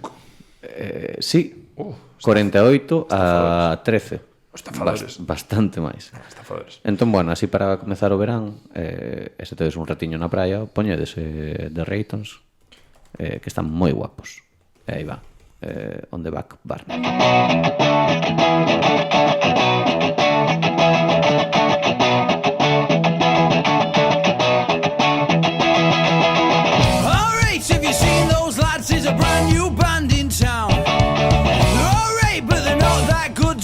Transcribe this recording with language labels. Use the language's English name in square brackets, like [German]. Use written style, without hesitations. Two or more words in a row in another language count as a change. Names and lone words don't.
[Galician] Sí, Está 48 a 13. Estafadores. Bastante máis. Estafadores. Entón, bueno, así para comezar o verán, se tedes un ratiño na praia, poñedes The Raytons, que están moi guapos. E aí va, On the Back Burner. [English] Alright, have you seen those lads? There's a brand new band in town. They're alright, but they're not that good.